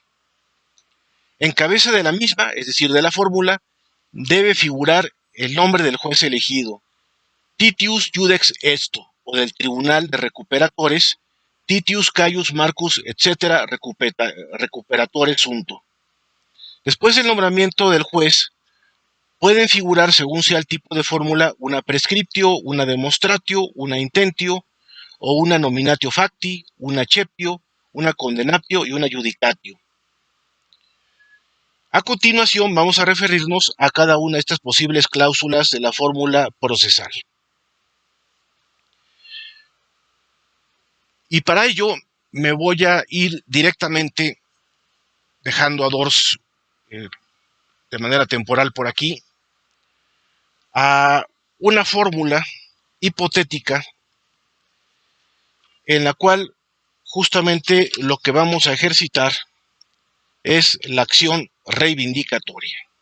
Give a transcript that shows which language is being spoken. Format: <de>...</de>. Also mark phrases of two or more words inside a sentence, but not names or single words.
<es>En cabeza de la misma, es decir, de la fórmula, debe figurar el nombre del juez elegido,</es> <la>Titius Iudex Esto,</la> <es>o del Tribunal de Recuperatores, Titius Caius Marcus, etc.,</es> <la>Recuperatores Sunto.</la> <es>Después del nombramiento del juez, pueden figurar, según sea el tipo de fórmula, una prescriptio, una demonstratio, una intentio, o una</es> <la>nominatio facti,</la> <es>una acceptio, una condenatio y una judicatio. A continuación vamos a referirnos a cada una de estas posibles cláusulas de la fórmula procesal. Y para ello me voy a ir directamente, dejando a Dors de manera temporal por aquí, a una fórmula hipotética en la cual justamente lo que vamos a ejercitar es la acción reivindicatoria.</es>